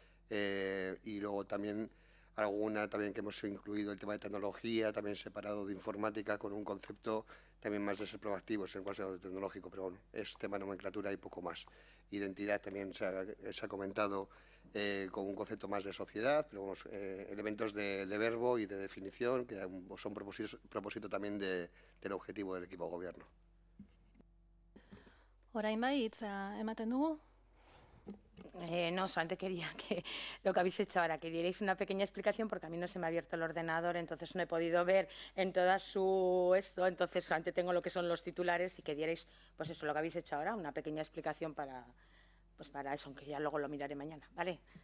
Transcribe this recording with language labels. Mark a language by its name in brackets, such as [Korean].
[Spanish] Y luego también alguna también que hemos incluido el tema de tecnología, también separado de informática, con un concepto también más de ser proactivos en el caso tecnológico, pero bueno, es tema de nomenclatura y poco más. Identidad también se ha comentado con un concepto más de sociedad, pero vamos, elementos de verbo y de definición que son propósito también del objetivo del equipo de gobierno. [Basque] Orain bai, hitza ematen dugu. [Spanish] No, solamente quería que lo que habéis hecho ahora, que dierais una pequeña explicación, porque a mí no se me ha abierto el ordenador, entonces no he podido ver en toda entonces solamente tengo lo que son los titulares y que dierais, pues eso, lo que habéis hecho ahora, una pequeña explicación para eso, aunque ya luego lo miraré mañana, ¿vale?